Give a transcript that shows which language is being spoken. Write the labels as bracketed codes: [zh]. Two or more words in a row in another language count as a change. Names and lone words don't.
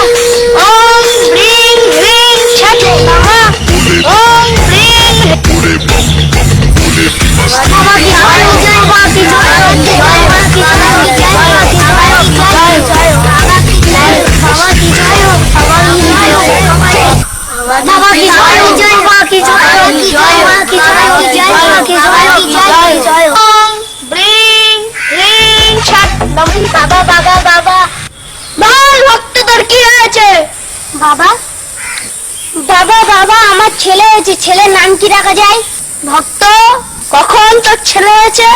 [hi] Om Ring Ring Chat Namah. Om Ring. बाबा की जय, बाबा की जय, बाबा की जय, बाबा की जय, बाबा की जय, बाबा की जय, बाबा की जय, बाबा की जय, [bn] বাবা বাবা বাবা বল ভক্ত তোর কি হয়েছে? বাবা বাবা বাবা আমার ছেলে হয়েছে। ছেলের নাম কি রাখা যায়? ভক্ত কখন তোর ছেলে হয়েছে?